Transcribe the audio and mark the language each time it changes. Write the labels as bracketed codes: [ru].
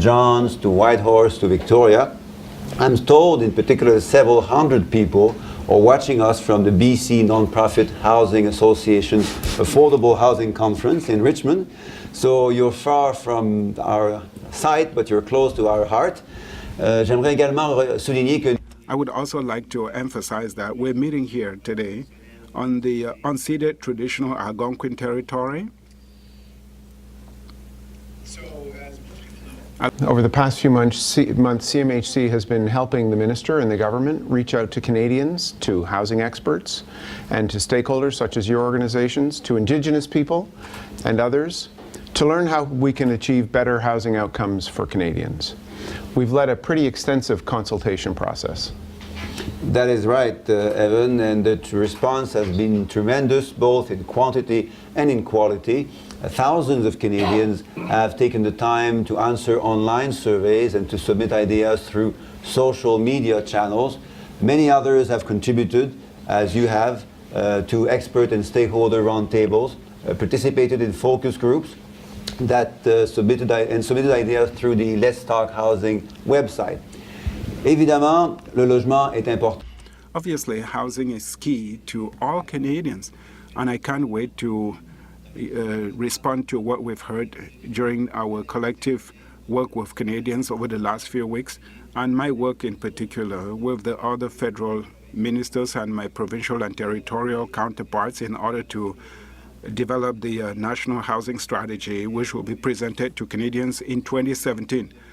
[en] John's to Whitehorse to Victoria. I'm told, in particular, several hundred people are watching us from the BC Nonprofit Housing Association's Affordable Housing Conference in Richmond. So you're far from our sight, but you're close to our heart. [fr] J'aimerais également souligner que... [en] I would also like to emphasize that we're meeting here today on the unceded traditional Algonquin territory. Over the past few months, CMHC has been helping the Minister and the government reach out to Canadians, to housing experts, and to stakeholders such as your organizations, to Indigenous people and others, to learn how we can achieve better housing outcomes for Canadians. We've led a pretty extensive consultation process. That is right, Evan, and the response has been tremendous, both in quantity and in quality. Thousands of Canadians have taken the time to answer online surveys and to submit ideas through social media channels. Many others have contributed, as you have, to expert and stakeholder roundtables, participated in focus groups that submitted ideas through the Let's Talk Housing website. [fr] Évidemment, le logement est important. [en] Obviously, housing is key to all Canadians, and I can't wait to respond to what we've heard during our collective work with Canadians over the last few weeks, and my work in particular with the other federal ministers and my provincial and territorial counterparts in order to develop the National Housing Strategy, which will be presented to Canadians in 2017.